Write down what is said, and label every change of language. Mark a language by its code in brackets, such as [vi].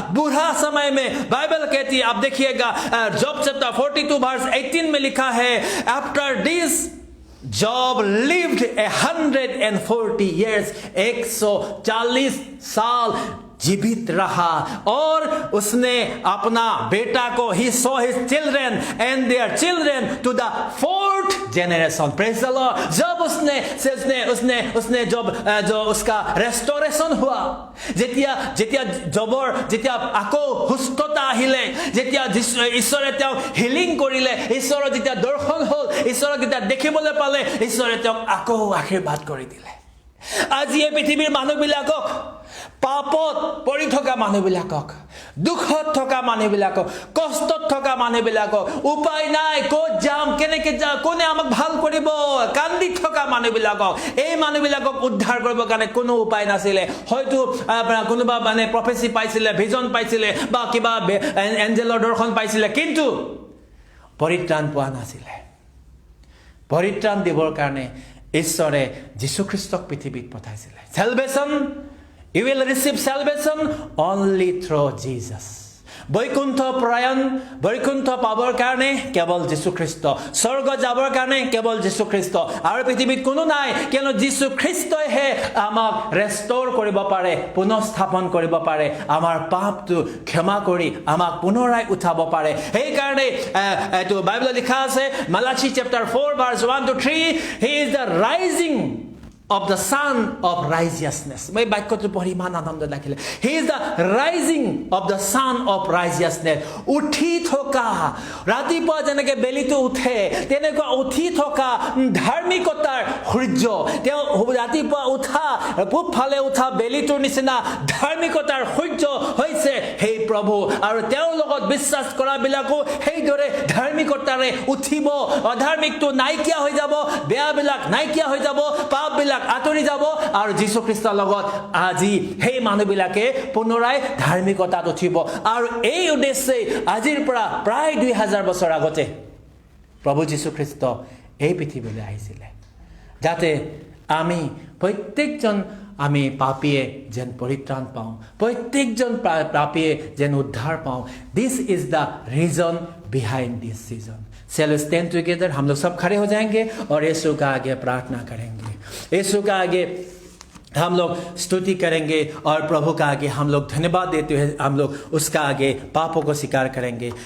[hi] बुरा समय में बाइबल कहती है, आप देखिएगा जॉब चैप्टर 42 वर्स 18 में लिखा है, [en] after this Job lived 140 years, [hi] 140 साल जीवित रहा, और उसने अपना बेटा को [en] he saw his children and their children to the 4th generation. Praise the Lord. [hi] जब उसने जो उसका रेस्टोरेशन हुआ, [as] যেতিয়া আকৌ সুস্থতা আহিলে, যেতিয়া ঈশ্বৰে তেওঁ হিলিং কৰিলে, ঈশ্বৰৰ যেতিয়া দৰ্শন হ'ল, ঈশ্বৰক যেতিয়া দেখিবলৈ পালে, ঈশ্বৰে তেওঁক আকৌ আশীৰ্বাদ কৰি দিলে। আজি এই পৃথিৱীৰ মানুহবিলাকক, পাপত পৰি থকা মানুহবিলাকক, দুখত থকা মানুহবিলাকক, কষ্টত থকা মানুহবিলাকক, উপায় নাই, ক'ত যাম, কেনেকে যাম, কোনে আমাক ভাল কৰিব, কান্দি থকা মানুহবিলাকক, এই মানুহবিলাকক উদ্ধাৰ কৰিবৰ কাৰণে কোনো উপায় নাছিলে। হয়তো কোনোবা প্ৰফেচি পাইছিলে, ভিজন পাইছিলে, বা কিবা এঞ্জেলৰ দৰ্শন পাইছিলে, কিন্তু পৰিত্ৰাণ পোৱা নাছিলে। পৰিত্ৰাণ দিবৰ কাৰণে ঈশ্বৰে যীশুখ্ৰীষ্টক পৃথিৱীত পঠাইছিলে। [en] Salvation, you will receive salvation only through Jesus. [as] Vaikuntha প্ৰয়াণ, Vaikuntha পাবৰ কাৰণে কেৱল যীশুখ্ৰীষ্ট, স্বৰ্গ যাবৰ কাৰণে কেৱল যীশুখ্ৰীষ্ট, আৰু পৃথিৱীত কোনো নাই, কিয়নো যীশুখ্ৰীষ্টইহে আমাক ৰেষ্টৰ কৰিব পাৰে, পুনঃস্থাপন কৰিব পাৰে, আমাৰ পাপটো ক্ষমা কৰি আমাক পুনৰাই উঠাব পাৰে। সেইকাৰণে এইটো বাইবেলত লিখা আছে, মালাখী chapter 4 verse 1 to 3, [en] he is the rising of the son of righteousness. [as] मैं बाक्यটো পঢ়ি ইমান আনন্দ লাগিলে। [en] He is the rising of the son of righteousness. [as] উঠি থকা, ৰাতিপুৱা যেনেকৈ বেলিটো উঠে তেনেকুৱা উঠি থকা ধাৰ্মিকতাৰ সূৰ্য, তেওঁ ৰাতিপুৱা উঠা, পূব ফালে উঠা বেলিটোৰ নিচিনা ধাৰ্মিকতাৰ সূৰ্য হৈছে সেই প্ৰভু, আৰু তেওঁৰ লগত বিশ্বাস কৰাবিলাকো সেইদৰে ধাৰ্মিকতাৰে উঠিব। অধাৰ্মিকটো নাইকিয়া হৈ যাব, বেয়াবিলাক নাইকিয়া হৈ যাব, পাপবিলাক আঁতৰি যাব, আৰু যীশুখ্ৰীষ্টৰ লগত আজি সেই মানুহবিলাকে পুনৰাই ধাৰ্মিকতাত উঠিব। আৰু এই উদ্দেশ্যে আজিৰ পৰা প্ৰায় 2000 বছৰ আগতে প্ৰভু যীশুখ্ৰীষ্ট এই পৃথিৱীলৈ আহিছিলে, যাতে আমি প্ৰত্যেকজন পাপীয়ে যেন পৰিত্ৰাণ পাওঁ, প্ৰত্যেকজন পাপীয়ে যেন উদ্ধাৰ পাওঁ। [en] This is the reason behind this season. चलो stand together, [hi] हम लोग सब खड़े हो जाएंगे और यीशु का आगे प्रार्थना करेंगे, यीशु का आगे हम लोग स्तुति करेंगे, और प्रभु का आगे हम लोग धन्यवाद देते हुए हम लोग उसका आगे पापों को स्वीकार करेंगे।